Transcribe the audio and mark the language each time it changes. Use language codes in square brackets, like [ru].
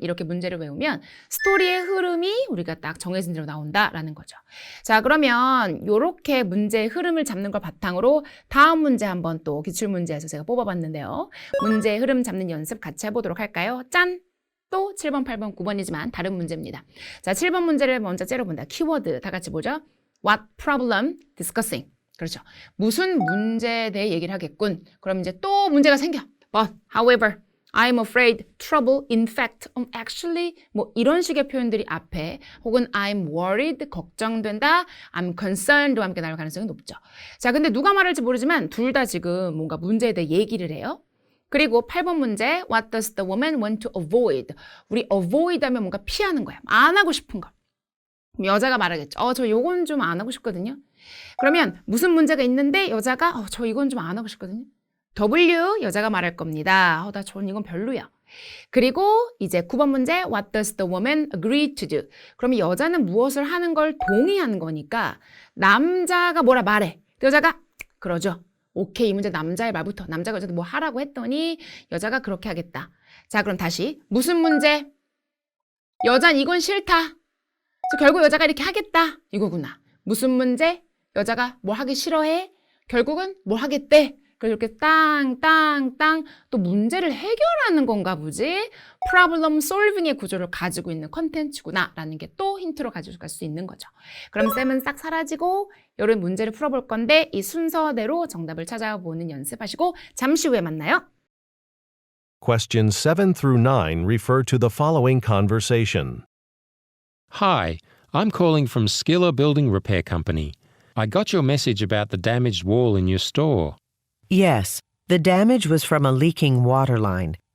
[ko] 이렇게 문제를 외우면 스토리의 흐름이 우리가 딱 정해진 대로 나온다라는 거죠. 자, 그러면 이렇게 문제의 흐름을 잡는 걸 바탕으로 다음 문제 한번 또 기출문제에서 제가 뽑아봤는데요. 문제의 흐름 잡는 연습 같이 해보도록 할까요? 짠! 또 7번, 8번, 9번이지만 다른 문제입니다. 자, 7번 문제를 먼저 째려본다. 키워드 다 같이 보죠. [en] What problem discussing. [ko] 그렇죠. 무슨 문제에 대해 얘기를 하겠군. 그럼 이제 또 문제가 생겨. But, however, I'm afraid, trouble, in fact, actually 뭐 이런 식의 표현들이 앞에 혹은 I'm worried, 걱정된다, I'm concerned와 함께 나올 가능성이 높죠. 자, 근데 누가 말할지 모르지만 둘 다 지금 뭔가 문제에 대해 얘기를 해요. 그리고 8번 문제, [en] What does the woman want to avoid? [ko] 우리 avoid 하면 뭔가 피하는 거야. 안 하고 싶은 거. 여자가 말하겠죠. 저 요건 좀 안 하고 싶거든요. 그러면 무슨 문제가 있는데 여자가 저 이건 좀 안 하고 싶거든요. W 여자가 말할 겁니다. 전 이건 별로야. 그리고 이제 9번 문제 [en] What does the woman agree to do? [ko] 그러면 여자는 무엇을 하는 걸 동의하는 거니까 남자가 뭐라 말해. 여자가 그러죠. 오케이, 이 문제 남자의 말부터. 남자가 여자한테 뭐 하라고 했더니 여자가 그렇게 하겠다. 자, 그럼 다시 무슨 문제? 여잔 이건 싫다. 결국 여자가 이렇게 하겠다. 이거구나. 무슨 문제? 여자가 뭘 하기 싫어해? 결국은 뭘 하겠대. 그래서 이렇게 땅 또 문제를 해결하는 건가 보지? problem solving의 구조를 가지고 있는 컨텐츠구나 라는 게 또 힌트로 가져갈 수 있는 거죠. 그럼 쌤은 싹 사라지고 이런 문제를 풀어볼 건데 이 순서대로 정답을 찾아보는 연습하시고 잠시 후에 만나요. [en] Questions 7 through 9 refer to the following conversation. Hi, I'm calling from Skiller Building Repair Company. I got your message about the damaged wall in your store. Yes, the damage was from a leaking water line.